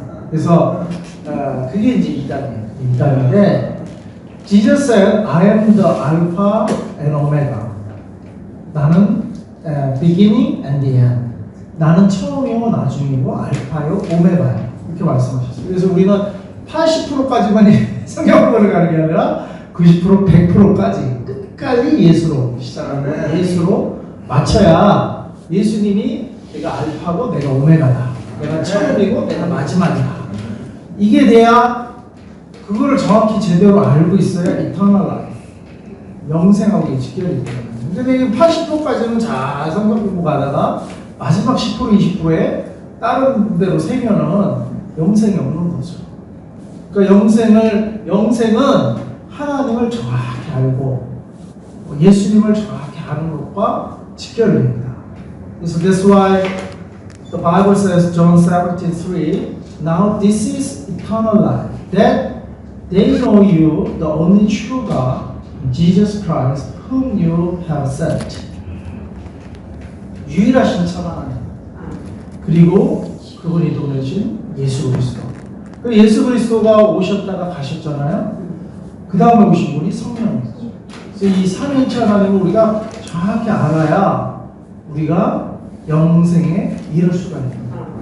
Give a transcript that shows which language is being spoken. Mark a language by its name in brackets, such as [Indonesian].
[Korean] 그래서 그게 이제 이단인데, [English] Jesus said, I am the Alpha and Omega. [Korean] 나는 [English] beginning and the end. [Korean] 나는 처음이고 나중이고 알파요 오메가요. 이렇게 말씀하셨어요. 그래서 우리는 80%까지만 성경을 가는 게 아니라 90%, 100%까지 끝까지 예수로 시작하는 예수로 맞춰야 예수님이 내가 알파고 내가 오메가다. 내가 처음이고 내가 마지막이다. 이게 돼야 그거를 정확히 제대로 알고 있어야 [English] eternal life. [Korean] 영생하고 직결이 돼요. 근데 80%까지는 잘 성경 공부 가다가 마지막 10%, 20%에 다른 데로 세면은 영생이 없는 거죠. 그러니까 영생은 하나님을 정확히 알고 예수님을 정확히 아는 것과 직결됩니다. 그래서 [English] that's why the Bible says, John 17:3, now this is eternal life, that they know you, the only true God, Jesus Christ, whom you have sent. [Korean] 유일하신 참 하나님, 그리고 그분이 보내신 예수 그리스도. 예수 그리스도가 오셨다가 가셨잖아요. 그 다음에 오신 분이 성령이죠. 그래서 이 삼위일체 하나님을 우리가 정확히 알아야 우리가 영생에 이를 수가 있습니다.